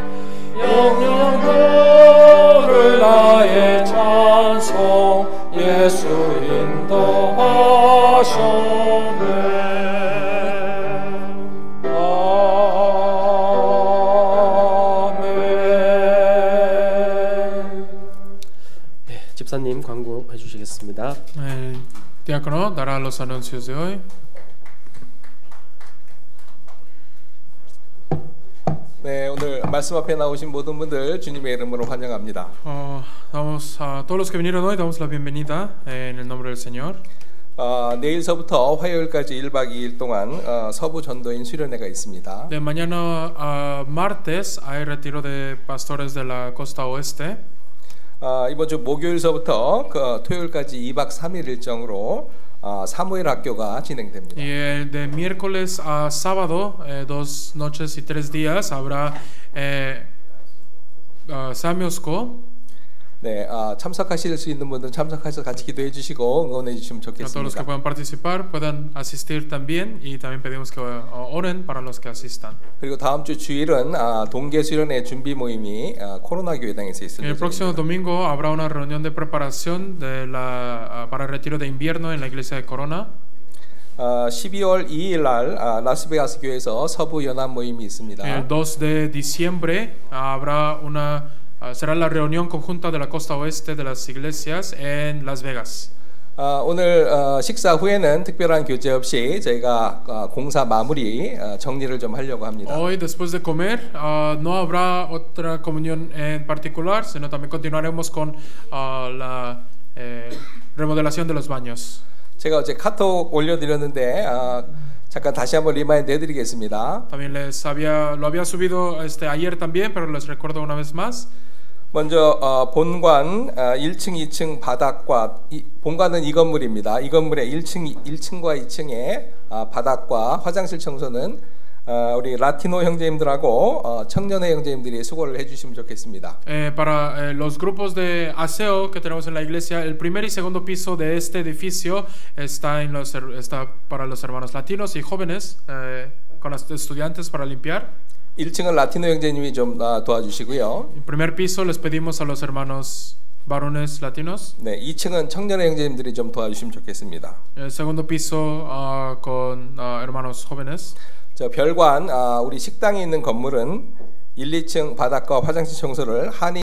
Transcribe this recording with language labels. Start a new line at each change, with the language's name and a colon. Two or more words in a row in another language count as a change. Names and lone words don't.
Korean: 영영 부를 나의 찬송 예수 인도하셨네. 집사님 광고해 주시겠습니다.
Spanish: El diácono dará los anuncios de hoy.
Korean: 네, 오늘 말씀 앞에 나오신 모든 분들 주님의 이름으로 환영합니다.
Spanish: Damos a todos los que vinieron hoy, damos la bienvenida en el nombre del Señor.
Korean: 내일서부터 화요일까지 1박 2일 동안 서부 전도인 수련회가 있습니다.
Spanish: De mañana a martes hay retiro de pastores de la costa oeste.
Korean: 이번 주 목요일서부터 토요일까지 2박 3일 일정으로 사무엘 학교가 진행됩니다.
Spanish: Y de miércoles a sábado, 2 noches y 3 días, habrá Samuel School.
Korean: 네, 참석하실 수 있는 분들은 참석해서 같이 기도해 주시고 응원해 주시면
Spanish: A todos los que
Korean: 좋겠습니다.
Spanish: puedan participar puedan asistir también y también pedimos que oren para los que asistan.
Korean: 그리고 다음 주 주일은 동계 수련회 준비 모임이 코로나 교회당에서 있을
Spanish: El próximo
Korean: 예정입니다.
Spanish: domingo habrá una reunión de preparación para el retiro de invierno en la iglesia de Corona.
Korean: 12월 2일 날 라스베가스 교회에서 서부 연합 모임이 있습니다.
Spanish: El 2 de diciembre será la reunión conjunta de la costa oeste de las iglesias en Las Vegas.
Korean: 오늘 식사 후에는 특별한 교제 없이 저희가 공사 마무리 정리를 좀 하려고 합니다.
Spanish: Hoy, después de comer, no habrá otra comunión en particular, sino también continuaremos con la remodelación de los baños.
Korean: 제가 어제 카톡 올려드렸는데 잠깐 다시 한번 리마인드 해드리겠습니다.
Spanish: También lo había subido ayer también, pero les recuerdo una vez más.
Korean: 먼저 본관 1층, 2층 바닥과 본관은 이 건물입니다. 이 건물의 1층과 2층의 바닥과 화장실 청소는 우리 라티노 형제님들하고 청년회 형제님들이 수고를 해주시면 좋겠습니다.
Spanish: Para los grupos de aseo que tenemos en la iglesia, el primer y segundo piso de este edificio está para los hermanos latinos y jóvenes con los estudiantes para limpiar.
Korean: 1층은 라티노 형제님이 좀 도와주시고요.
Spanish: El primer piso les pedimos a los hermanos varones latinos.
Korean: 네, 2층은 청년회 형제님들이 좀 도와주시면 좋겠습니다.
Spanish: El segundo piso con hermanos jóvenes.
Korean: 저 별관 우리 식당이 있는 건물은 1, 2층 바닥과 화장실 청소를 한인